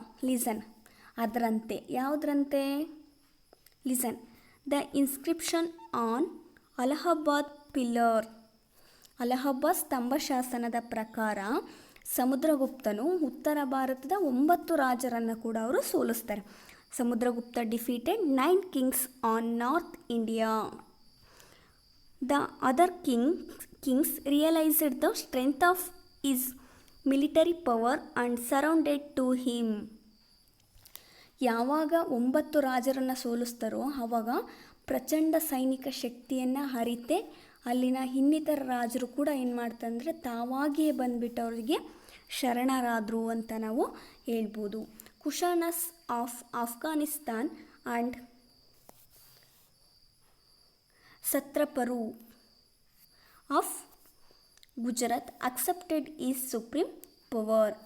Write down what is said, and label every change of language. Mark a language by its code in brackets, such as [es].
[kn] Listen, ಅದರಂತೆ, ಯಾವುದರಂತೆ? Listen, [en] the inscription on Allahabad pillar, [kn] Allahabad ಸ್ತಂಭ ಶಾಸನದ ಪ್ರಕಾರ ಸಮುದ್ರಗುಪ್ತನು ಉತ್ತರ ಭಾರತದ 9 ರಾಜರನ್ನು ಕೂಡ ಅವರು ಸೋಲಿಸ್ತಾರೆ. [en] Samudragupta defeated 9 kings on north India. The other kings realized the strength of his military power and surrounded to him. [kn] ಯಾವಾಗ 9 ರಾಜರನ್ನು ಸೋಲಿಸ್ತಾರೋ ಆವಾಗ ಪ್ರಚಂಡ ಸೈನಿಕ ಶಕ್ತಿಯನ್ನು ಅರಿತೆ ಅಲ್ಲಿನ ಇನ್ನಿತರ ರಾಜರು ಕೂಡ ಏನು ಮಾಡ್ತಾರೆ ಅಂದರೆ ತಾವಾಗಿಯೇ ಬಂದುಬಿಟ್ಟು ಅವರಿಗೆ ಶರಣರಾದರು ಅಂತ ನಾವು ಹೇಳ್ಬೋದು. [en] Kushanas of Afghanistan and ಸತ್ರಪರು of Gujarat accepted his supreme power.